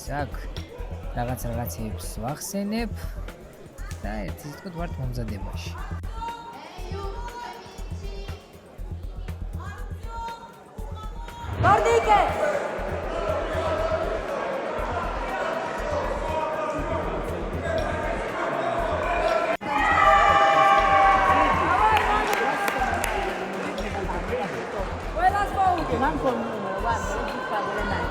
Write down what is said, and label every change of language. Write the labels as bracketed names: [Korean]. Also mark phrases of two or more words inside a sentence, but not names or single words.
[Georgian] აქ რაღაცეებს ვახსენებ და ეს თქო ვართ მომზადებაში. [Italian] თორნიკე manco il numero, guarda, non ci fa le mani.